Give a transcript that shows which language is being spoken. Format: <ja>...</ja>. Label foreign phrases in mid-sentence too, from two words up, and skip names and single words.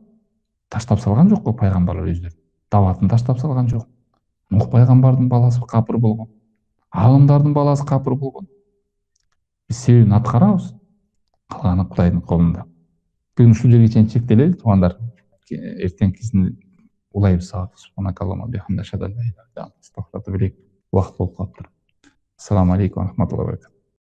<ky>Таштап салган жок го пайгамбарлар өздөрүн. Даватын таштап салган жок. Нух пайгамбардын баласы капыр болгон. Алымдардын баласы капыр болгон. Биз себебин аткарабыз. Калганы Кудайдын колунда. Бүгүн ушул жерге чейин чектелели, туугандар. Эртеңкисин улайбыз.</ky> <ar>سبحانك اللهم بحمدك أشهد أن لا إله إلا أنت أستغفرك وأتوب إليك.</ar> <ky>Убакыт болуп калыптыр.</ky> <ar>السلام عليكم ورحمة الله وبركاته.</ar>